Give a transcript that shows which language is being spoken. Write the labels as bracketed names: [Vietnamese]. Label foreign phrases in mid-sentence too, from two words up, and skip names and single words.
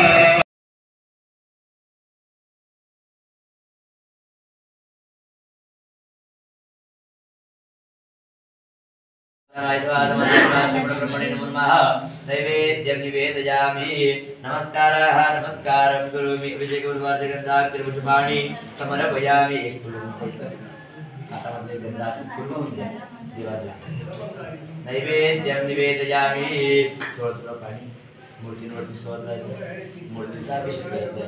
[Sanskrit] नैवेद्यं निवेदयामि. नमस्कारः नमस्कारं करोमि. विजय गुरुवार्धगन्धाक्षरपुष्पाणि समर्पयामि. [Marathi] एक फुलं हातामध्ये गंधाचं फुलं होऊन द्या देवाला. [Sanskrit] नैवेद्यं निवेदयामि. [Marathi] थोडं पाणी मूर्तीवरती सोडायचं. मूर्तीचा अभिषेक करायचा.